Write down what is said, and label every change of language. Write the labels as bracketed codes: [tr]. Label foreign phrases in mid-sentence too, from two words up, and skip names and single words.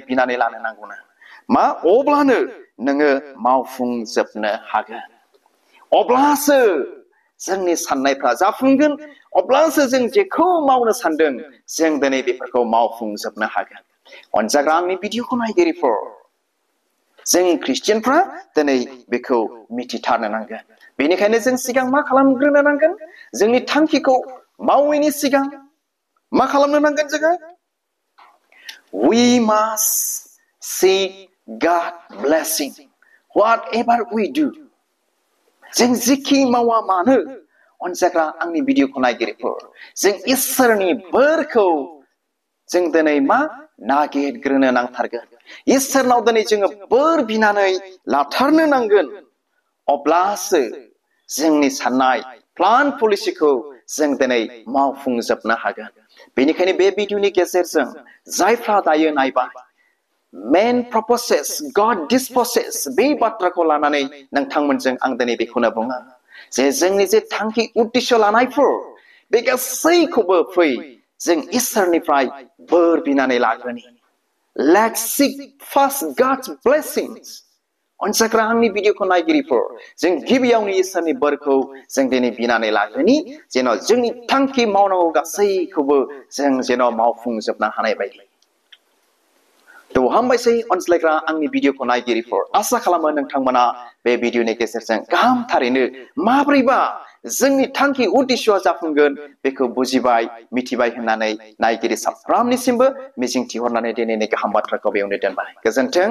[brx] बिनानै लानो नांगौनो मा अब्लानो नोङो मावफुंजोबनो हागोन अब्लासो जोंनि साननायफ्रा जाफुंगोन अब्लासो जों जेखौ मावनो सानदों जों दिनै बेफोरखौ मावफुंजोबनो हागोन अनजाग्रा आंनि भिडिअखौ नायगिरिफोर जों ख्रिस्टियानफ्रा दिनै बेखौ मिथिथारनो नांगोन बेनिखायनो जों सिगां मा खालामग्रोनो नांगोन जोंनि थांखिखौ मावैनि सिगां मा खालामनो नांगोन जोङो [en] we must seek God blessing whatever we do [brx] जों जेखि मावा मानो अनसायग्रा आंनि भिडिअखौ नायगिरिफोर जों इसोरनि बोरखौ जों दिनै मा नागिरग्रोनो नांथारगोन इसोरनाव दिनै जोङो बोर बिनानै लाथारनो नांगोन अब्लासो जोंनि साननाय प्लान पलिसिखौ जों दिनै मावफुंजोबनो हागोन बेनिखायनो बे भिडिअनि गेजेरजों जायफ्रा दायो नायबाय [en] man proposes God disposes [brx] बे बाथ्राखौ लानानै नोंथांमोनजों आं दिनै बेखौनो बुङो जे जोंनि जे थांखि उद्देश्य लानायफोर बे गासैखौबो फै जों इसोरनिफ्राय बोर बिनानै लाग्रोनि [en] let's seek first God's blessings [brx] अनसायग्रा आंनि भिडिअखौ नायगिरिफोर जों गिबियावनो इसोरनि बोरखौ जों दिनै बिनानै लाग्रोनि जेन' जोंनि थांखि मावनांगौ गासैखौबो जों जेन' मावफुंजोबनो हानाय बायदि थ' हामबायसै अनसायग्रा आंनि भिडिअखौ नायगिरिफोर आसा खालामो नोंथांमोना बे भिडिअनि गेजेरजों गाहामथारैनो माब्रैबा जोंनि थांखि उद्देश्यआ जाफुंगोन बेखौ बुजिबाय मिथिबाय होननानै नायगिरि साफ्रोमनिसिमबो मिजिंथिहरनानै दिनैनि गाहाम बाथ्राखौ बेयावनो दोनबाय।